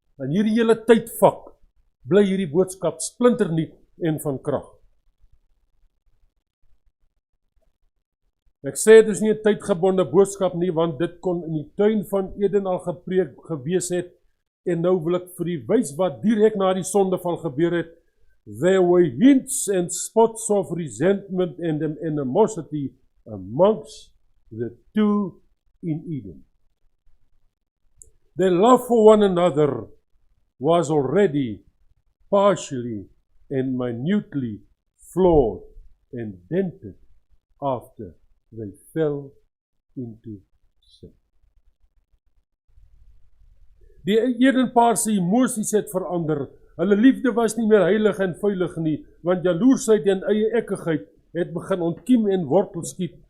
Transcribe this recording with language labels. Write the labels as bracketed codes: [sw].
[af] In hierdie hele tydvak bly hierdie boodskap splinternuut en van krag. Ek sê dit is nie 'n tydgebonde boodskap nie, want dit kon in die tuin van Eden al gepreek gewees het, en nou wil ek vir u wys wat direk na die sondeval gebeur het. [en] There were hints and spots of resentment and animosity amongst the two in Eden. Their love for one another was already partially and minutely flawed and dented after they fell into sin. [af] Die Edenpaar se emosies het verander. Hulle liefde was nie meer heilig en veilig nie, want jaloersheid en eie ekkigheid het begin ontkiem en wortel skiet.